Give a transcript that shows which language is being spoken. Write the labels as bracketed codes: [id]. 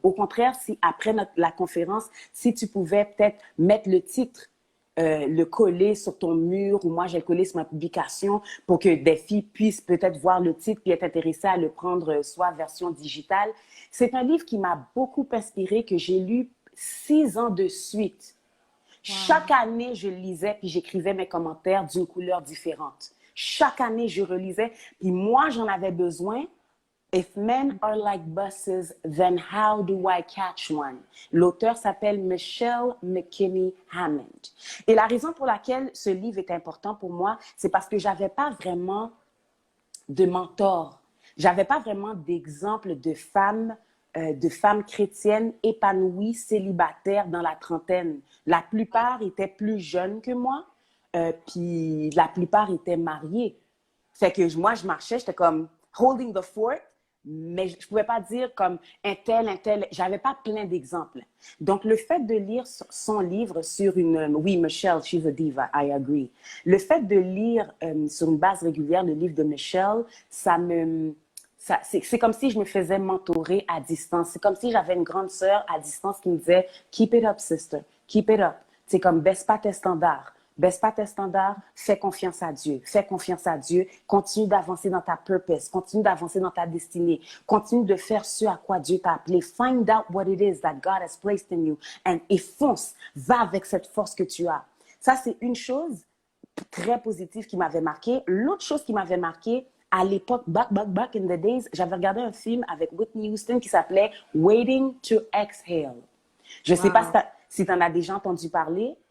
[fr] Au contraire, si après la conférence, si tu pouvais peut-être mettre le titre, le coller sur ton mur, ou moi, j'ai le collé sur ma publication pour que des filles puissent peut-être voir le titre et être intéressées à le prendre, soit version digitale. C'est un livre qui m'a beaucoup inspirée, que j'ai lu 6 ans de suite. Wow. Chaque année, je le lisais puis j'écrivais mes commentaires d'une couleur différente. Chaque année, je relisais. Puis moi, j'en avais besoin. [en] If men are like buses, then how do I catch one? [fr] L'auteur s'appelle Michelle McKinney Hammond. Et la raison pour laquelle ce livre est important pour moi, c'est parce que j'avais pas vraiment de mentor. J'avais pas vraiment d'exemple de femmes chrétiennes épanouies, célibataires dans la trentaine. La plupart étaient plus jeunes que moi. Puis la plupart étaient mariés. Fait que moi, je marchais, j'étais comme [en] holding the fort, [fr] mais je ne pouvais pas dire comme un tel. J'avais pas plein d'exemples. Donc, le fait de lire son livre sur oui, Michelle, [en] she's a diva, I agree. [fr] Le fait de lire sur une base régulière le livre de Michelle, c'est comme si je me faisais mentorer à distance. C'est comme si j'avais une grande sœur à distance qui me disait « [en] Keep it up, sister. Keep it up. [fr] » C'est comme « Baisse pas tes standards. » Baisse pas tes standards, fais confiance à Dieu. Fais confiance à Dieu. Continue d'avancer dans ta purpose. Continue d'avancer dans ta destinée. Continue de faire ce à quoi Dieu t'a appelé. [en] Find out what it is that God has placed in you. [fr] Et fonce. Va avec cette force que tu as. Ça, c'est une chose très positive qui m'avait marqué. L'autre chose qui m'avait marqué, à l'époque, [en] back in the days, [fr] j'avais regardé un film avec Whitney Houston qui s'appelait Waiting to Exhale. Je ne sais pas si tu en as déjà entendu parler.